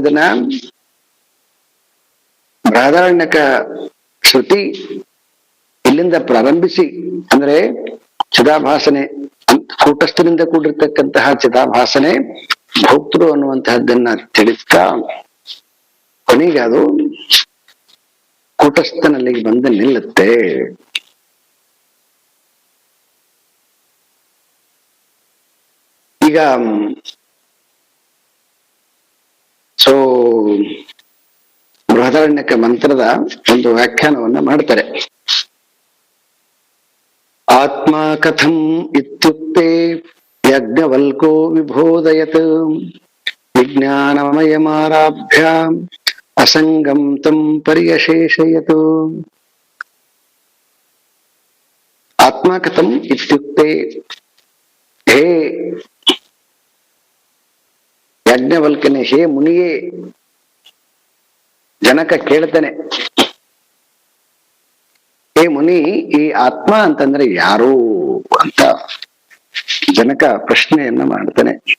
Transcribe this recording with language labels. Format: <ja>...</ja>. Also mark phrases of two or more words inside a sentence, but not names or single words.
<kn>ಇದನ್ನ ಬೃಹದಾರಣ್ಯಕ ಶ್ರುತಿ ಇಲ್ಲಿಂದ ಪ್ರಾರಂಭಿಸಿ, ಅಂದ್ರೆ ಚಿದಾಭಾಸನೆ ಕೂಟಸ್ಥನಿಂದ ಕೂಡಿರ್ತಕ್ಕಂತಹ ಚಿದಾಭಾಸನೆ ಭೋಕ್ತೃ ಅನ್ನುವಂತಹದ್ದನ್ನ ತಿಳಿಸ್ತಾ ಕೊನೆಗೆ ಅದು ಕೂಟಸ್ಥನಲ್ಲಿಗೆ ಬಂದು ನಿಲ್ಲುತ್ತೆ. ಈಗ ಸೊ ಬೃಹದಾರಣ್ಯಕ ಮಂತ್ರದ ಒಂದು ವ್ಯಾಖ್ಯಾನವನ್ನ ಮಾಡ್ತಾರೆ.</kn> <sa>ಆತ್ಮ ಕಥಂ ಇತ್ಯುಕ್ತೆ ಯಜ್ಞವಲ್ಕೋ ವಿಬೋಧಯತ್ ವಿಜ್ಞಾನಮಯಮಾರಾಭ್ಯ ಅಸಂಗಂ ತಂ ಪರ್ಯಶೇಷಯತ್. ಆತ್ಮ ಕಥಂ ಇತ್ಯುಕ್ತೆ,</sa> <kn>ಹೇ ಯಾಜ್ಞವಲ್ಕನೇ, ಹೇ ಮುನಿಯೇ. ಜನಕ ಕೇಳ್ತಾನೆ, ಹೇ ಮುನಿ, ಈ ಆತ್ಮ ಅಂತಂದ್ರೆ ಯಾರು ಅಂತ ಜನಕ ಪ್ರಶ್ನೆಯನ್ನ ಮಾಡ್ತಾನೆ.</kn>